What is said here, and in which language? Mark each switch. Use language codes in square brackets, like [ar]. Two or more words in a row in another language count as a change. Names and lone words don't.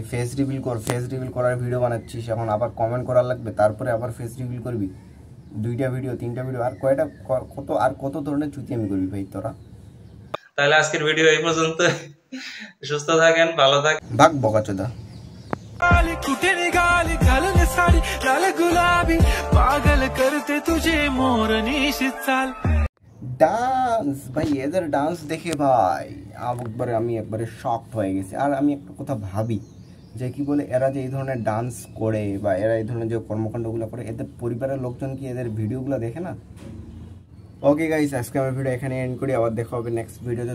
[en] face reveal [bn] কর, [en] face reveal [bn] করার ভিডিও বানাচ্ছিস, এখন আবার কমেন্ট করার লাগবে, তারপরে আবার [en] face reveal [bn] করবি? 2টা ভিডিও 3টা ভিডিও, আর কয়টা কত ধরনের চুতিয়ামি করবি ভাই তোরা? তাহলে আজকের ভিডিও এই পর্যন্ত। সুস্থ থাকেন, ভালো থাকেন। [hi] भाग बकचोदा। [mr] कुठे निघाली घालून साडी लाल गुलाबी पागल करते तुझे मोरनीशी चाल। [bn] ডান্স ভাই, এদের ডান্স দেখে ভাই আমি একবারে শকড হয়ে গেছি। আর আমি একটা কথা ভাবি যে কি বলে, এরা যে এই ধরনের ডান্স করে বা এরা এই ধরনের যে কর্মকাণ্ডগুলো করে, এদের পরিবারের লোকজন কি এদের ভিডিওগুলো দেখে না? [en] okay guys, [bn] আজকে আমার ভিডিও এখানে এন্ড করি, আবার দেখা হবে [en] next video.